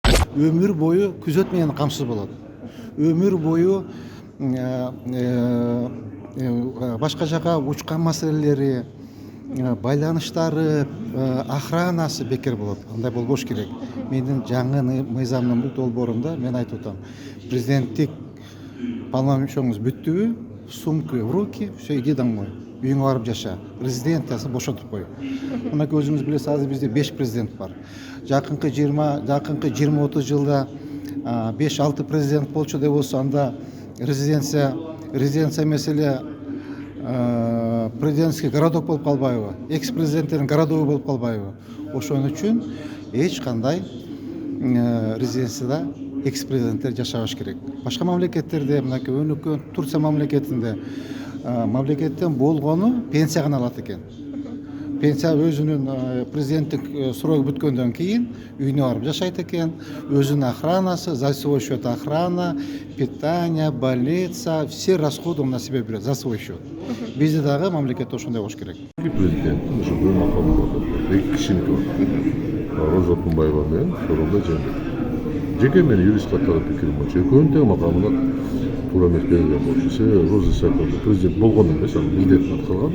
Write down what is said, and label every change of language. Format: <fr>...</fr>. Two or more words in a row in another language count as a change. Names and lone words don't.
<kk>өмір бойы күзет менен камсыз болады.</kk> <ky>Өмір бойы башка жака учкан маселелери, байланыштары, охранасы бекер болот. Андай болбош керек. Менин жаңы мыйзамдын бул долбоорунда мен айтып атам. Президенттик полномочияңыз бүттүбү,</ky> <ru>сумку в руки, все, иди домой.</ru> <ky>Үйүңө барып жаша. Резиденциясын бошотуп кой. Мынакей өзүңүз билесиз, азыр бизде 5 президент бар. Жакынкы 20-30 жылда 5-6 президент болчу деп болсо, анда резиденция меселе</ky> <ru>президентский городок</ru> <ky>болуп калбайбы, экс-президенттердин городогу болуп калбайбы. Ошон үчүн эч кандай резиденцияда экс-президенттер жашабаш керек. Башка мамлекеттерде, мынакей өнүккөн Турция мамлекетинде мамлекеттен болгону пенсия гана алат экен. Пенсия өзүнүн президенттик срогу бүткөндөн кийин үйүнө барып жашайт экен. Өзүнүн охранасы,</ky> <ru>за свой счет охрана, питание, больница, все расходы он на себя берет за свой счет.</ru> <ky>Бизде дагы мамлекетте ошондой болуш керек. Президент ошо бул макамда эки кишиники бар. Роза Отунбаева менен Сооронбай Жээнбеков. Жеке мен юрист катары пикирим боюнча экөөнүн тең макамына туура эмес берилген болчу. Себеби Роза Исаковна президент болгон эмес, анын милдетин аткарган.</ky>